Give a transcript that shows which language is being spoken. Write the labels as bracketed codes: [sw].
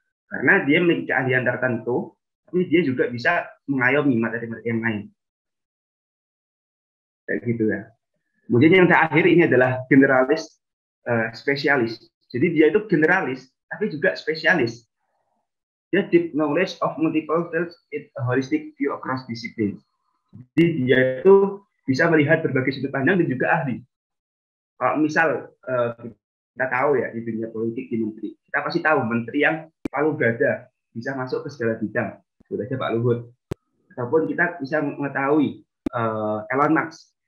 [id] Karena dia memiliki keahlian tertentu, tapi dia juga bisa mengayomi materi-materi yang lain. Kayak gitu ya. Kemudian yang terakhir ini adalah generalis spesialis. Jadi dia itu generalis, tapi juga spesialis. Dia [en] deep knowledge of multiple fields with a holistic view across discipline. [id] Jadi dia itu bisa melihat berbagai sudut pandang dan juga ahli. Kalau misal kita tahu ya di dunia politik di menteri, kita pasti tahu menteri yang palu gada bisa masuk ke segala bidang, sudah aja Pak Luhut. Ataupun kita bisa mengetahui Elon Musk.